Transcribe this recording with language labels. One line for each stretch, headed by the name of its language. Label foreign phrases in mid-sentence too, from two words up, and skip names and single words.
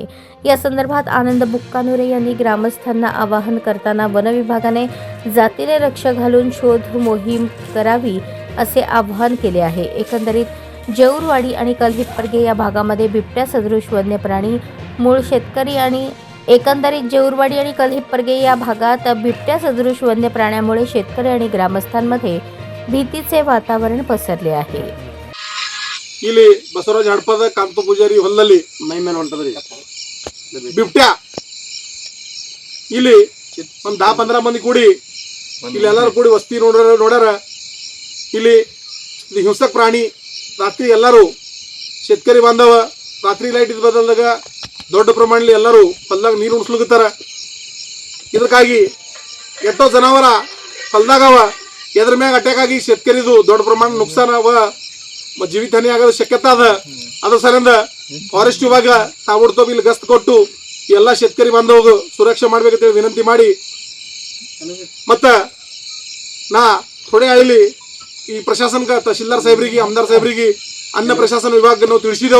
Marathi: या संदर्भात आनंद बुक्कानुरे यांनी ग्रामस्थांना आवाहन करताना वन विभागाने जातीने लक्ष घालून शोध मोहीम करावी असे आवाहन केले आहे। एकंदरीत जेऊरवाडी आणि कलहिप्परगे या भागामध्ये बिबट्या सदृश वन्य प्राणी मूळ शेतकरी आणि या भागात बिबट्या सदृश वन्य प्राण्यामुळे शेतकरी आणि ग्रामस्थांमध्ये भीतीचे वातावरण पसरले आहे।
Kannada: ಇಲ್ಲಿ ಬಸವರಾಜ ಹಡಪದ ಕಾಂತ ಪೂಜಾರಿ ಹೊಲದಲ್ಲಿ ಮೈಮೇನ್ ಹೊಂಟದ್ರಿ ಬಿಬ್ಟ್ಯಾ ಇಲ್ಲಿ ಒಂದು 10-15 ಮಂದಿ ಕೂಡಿ ಇಲ್ಲಿ ಎಲ್ಲರೂ ಕೂಡಿ ವಸ್ತಿ ನೋಡ್ಯಾರ ಇಲ್ಲಿ ಹಿಂಸಕ ಪ್ರಾಣಿ ರಾತ್ರಿ ಎಲ್ಲರೂ
Marathi: शेतकरी बांधव
Kannada: ರಾತ್ರಿ ಲೈಟ್ ಇದ್ ಬದಲಾದಾಗ ದೊಡ್ಡ ಪ್ರಮಾಣದಲ್ಲಿ ಎಲ್ಲರೂ ಹೊಲದಾಗ ನೀರು ಉಣಿಸ್ಲಿಕತ್ತಾರ। ಇದಕ್ಕಾಗಿ ಎಷ್ಟೋ ಜನಾವರ ಹೊಲದಾಗವ ಎದ್ರ ಮ್ಯಾಗ ಅಟ್ಯಾಕ್ ಆಗಿ शेतकरीದು ದೊಡ್ಡ ಪ್ರಮಾಣ ನುಕ್ಸಾನ ಅವ, ಜೀವಿತಹಾನಿ ಆಗೋದು ಶಕ್ಯತೆ ಅದ। ಅದ್ರ ಸಲಿಂದ ಫಾರೆಸ್ಟ್ ವಿಭಾಗ ತಾಬಡ್ತೋಬ್ ಇಲ್ಲಿ ಗಸ್ತ್ ಕೊಟ್ಟು ಎಲ್ಲ शेतकरी ಬಾಂಧವಗ ಸುರಕ್ಷೆ ಮಾಡ್ಬೇಕಂತ ವಿನಂತಿ ಮಾಡಿ ಮತ್ತ ನಾ ಥೋಡೆ ಆಳಿ ಈ ಪ್ರಶಾಸನಕ ತಹಶೀಲ್ದಾರ್ ಸಾಹೇಬರಿಗೆ, आमदार ಸಾಹೇಬರಿಗೆ, ಅನ್ನ ಪ್ರಶಾಸನ ವಿಭಾಗಕ್ಕೆ ನಾವು ತಿಳಿಸಿದೆವು।